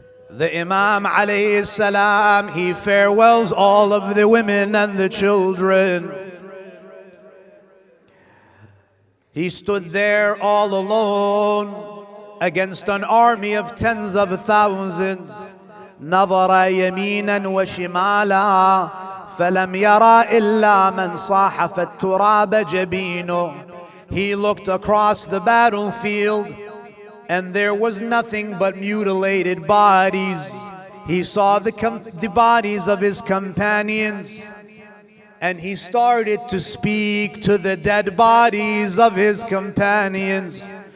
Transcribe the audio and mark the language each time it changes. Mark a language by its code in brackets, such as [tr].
[en] The Imam alayhi salam, he farewells all of the women and the children. He stood there all alone against an army of tens of thousands. [ar] نظر يمينا وشمالا فلم يرى إلا من صاحف التراب جبينه. [en] He looked across the battlefield and there was nothing but mutilated bodies. he saw the bodies of his companions, and he started to speak to the dead bodies of his companions.